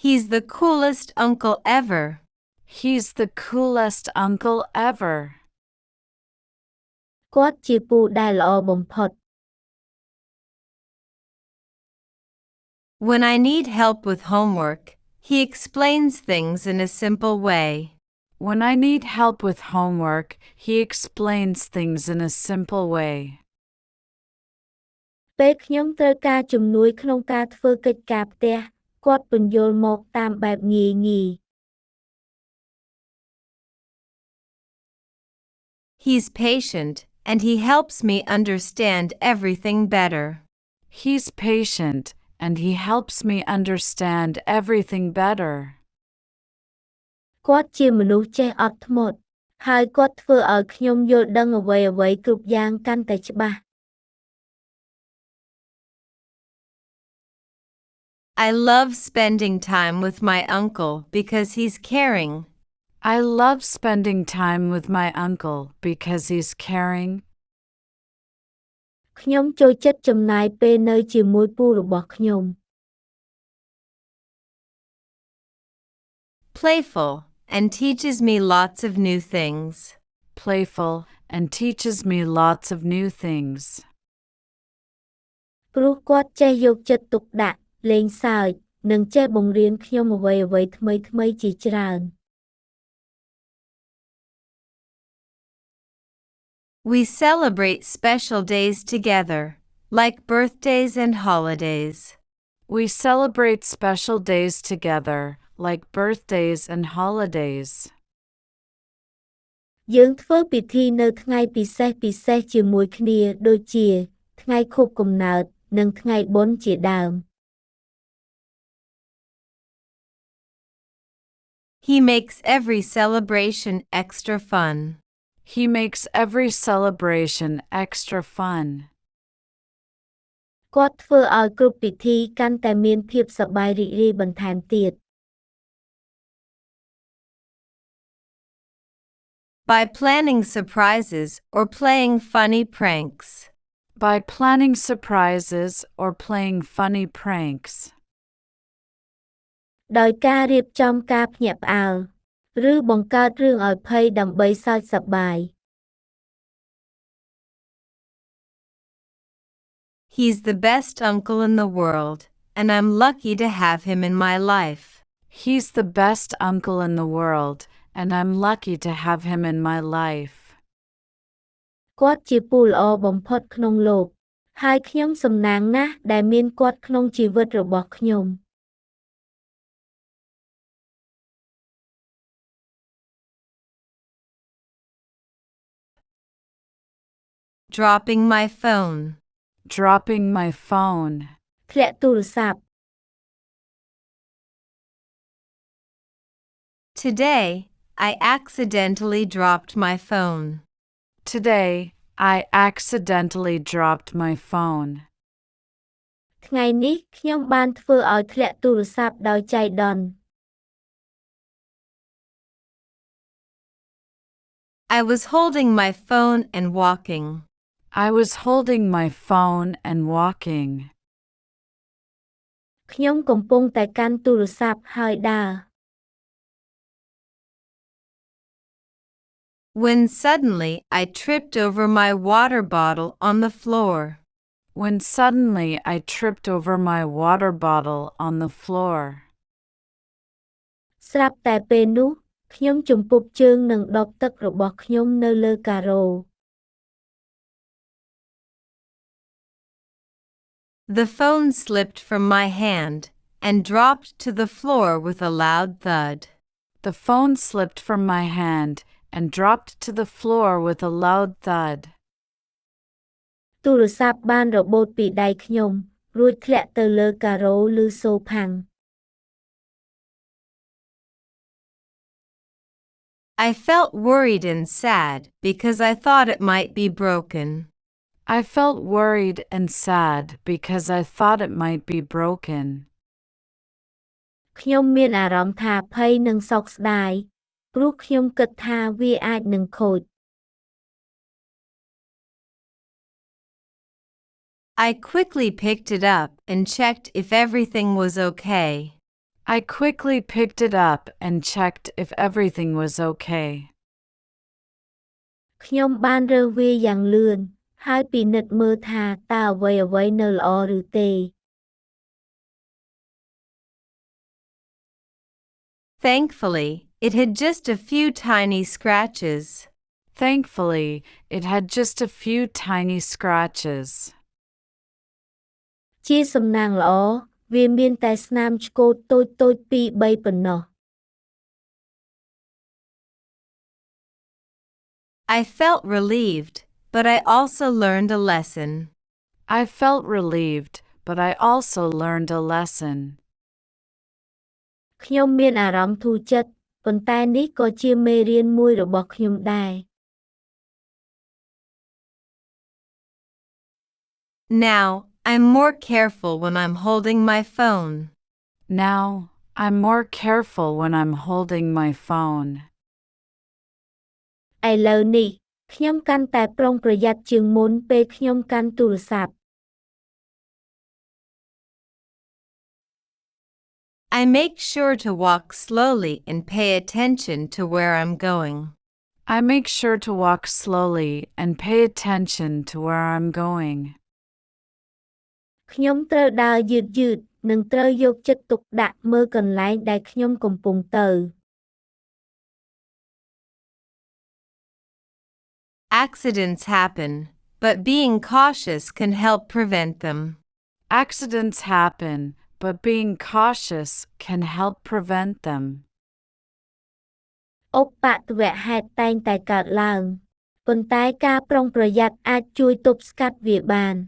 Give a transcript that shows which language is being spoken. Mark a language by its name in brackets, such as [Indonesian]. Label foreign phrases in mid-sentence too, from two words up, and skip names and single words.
[English] He's the coolest uncle ever. He's the coolest uncle ever. [Khmer] គាត់ជាពូដែលល្អបំផុត [English] When I need help with homework, he explains things in a simple way. When I need help with homework, he explains things in a simple way. [Khmer] ពេលខ្ញុំត្រូវការជំនួយក្នុងការធ្វើកិច្ចការផ្ទះគាត់ពន្យល់មកតាមបែបងាយៗ [English] He's patient, and he helps me understand everything better. He's patient, and he helps me understand everything better. [Khmer] គាត់ជាមនុស្សចេះអត់ធ្មត់ហើយគាត់ធ្វើឲ្យខ្ញុំយល់ដឹងអ្វីៗគ្រប់យ៉ាងកាន់តែច្បាស់ [English] I love spending time with my uncle because he's caring. I love spending time with my uncle because he's caring. [Khmer] ខ្ញុំចូលចិត្តចំណាយពេលនៅជាមួយពូរបស់ខ្ញុំ [English] Playful, and teaches me lots of new things. Playful, and teaches me lots of new things. [Khmer] ព្រោះគាត់ចេះយកចិត្តទុកដាក់លេងសើចនិងចេះបង្រៀនខ្ញុំអ្វីៗថ្មីៗជាច្រើន [English] We celebrate special days together, like birthdays and holidays. We celebrate special days together, like birthdays and holidays. [Khmer] យើងធ្វើពិធីនៅថ្ងៃពិសេសជាមួយគ្នាដូចជាថ្ងៃខួបកំណើតនិងថ្ងៃបុណ្យជាដើម [English] He makes every celebration extra fun. He makes every celebration extra fun. [Khmer] គាត់ធ្វើឲ្យគ្រប់ពិធីកាន់តែមានភាពសប្បាយរីករាយបន្ថែមទៀត [English] By planning surprises or playing funny pranks. By planning surprises or playing funny pranks. [Khmer] ដោយការរៀបចំការភ្ញាក់ផ្អើលឬបង្កើតរឿងឲ្យភ័យដើម្បីសើចសប្បាយ [English] He's the best uncle in the world, and I'm lucky to have him in my life. He's the best uncle in the world, and I'm lucky to have him in my life. [Khmer] គាត់ជាពូល្អបំផុតក្នុងលោកហើយខ្ញុំសំណាងណាស់ដែលមានគាត់ក្នុងជីវិតរបស់ខ្ញុំ [English] Dropping my phone. Dropping my phone. [Khmer] ធ្លាក់ទូរស័ព្ទ [English] Today, I accidentally dropped my phone. Today, I accidentally dropped my phone. [Khmer] ថ្ងៃនេះខ្ញុំបានធ្វើឲ្យធ្លាក់ទូរស័ព្ទដោយចៃដន្យ [English] I was holding my phone and walking. I was holding my phone and walking. [Khmer] ខ្ញុំកំពុងតែកាន់ទូរស័ព្ទហើយដើរ [English] When suddenly I tripped over my water bottle on the floor. When suddenly I tripped over my water bottle on the floor. [Khmer] ស្រាប់តែពេលនោះខ្ញុំជំពប់ជើងនឹងដបទឹករបស់ខ្ញុំនៅលើការ៉ូ [English] The phone slipped from my hand and dropped to the floor with a loud thud. The phone slipped from my hand and dropped to the floor with a loud thud. [Khmer] ទូរស័ព្ទបានរបូតពីដៃខ្ញុំរួចធ្លាក់ទៅលើការ៉ូឬសូផាំង [English] I felt worried and sad because I thought it might be broken. I felt worried and sad because I thought it might be broken. [Khmer] ខ្ញុំមានអារម្មណ៍ថាភ័យនិងសោកស្ដាយព្រោះខ្ញុំគិតថាវាអាចនឹងខូច [English] I quickly picked it up and checked if everything was okay. I quickly picked it up and checked if everything was okay. [Khmer] ខ្ញុំបានរើសវាយ៉ាងលឿនហើយពិនិត្យមើលថាតើអ្វីៗនៅល្អឬទេ [English] Thankfully, it had just a few tiny scratches. Thankfully, it had just a few tiny scratches. [Khmer] ជាសំណាងល្អវាមានតែស្នាមឆ្កូតតូចៗ 2-3 ប៉ុណ្ណោះ [English] I felt relieved, but I also learned a lesson. I felt relieved, but I also learned a lesson. [Khmer] ខ្ញុំមានអារម្មណ៍ធូរចិត្តប៉ុន្តែនេះក៏ជាមេរៀនមួយរបស់ខ្ញុំដែរ [English] Now, I'm more careful when I'm holding my phone. Now, I'm more careful when I'm holding my phone. [Khmer] ឥឡូវនេះខ្ញុំកាន់តែប្រុងប្រយ័ត្នជាងមុនពេលខ្ញុំកាន់ទូរស័ព្ទ [English] I make sure to walk slowly and pay attention to where I'm going. I make sure to walk slowly and pay attention to where I'm going. [Khmer] ខ្ញុំត្រូវដើរយឺតៗនិងត្រូវយកចិត្តទុកដាក់មើលកន្លែងដែលខ្ញុំកំពុងទៅ [English] Accidents happen, but being cautious can help prevent them. Accidents happen, but being cautious can help prevent them. [Khmer] ឧបទ្ទវហេតុតែងតែកើតឡើងប៉ុន្តែការប្រុងប្រយ័ត្នអាចជួយទប់ស្កាត់វាបាន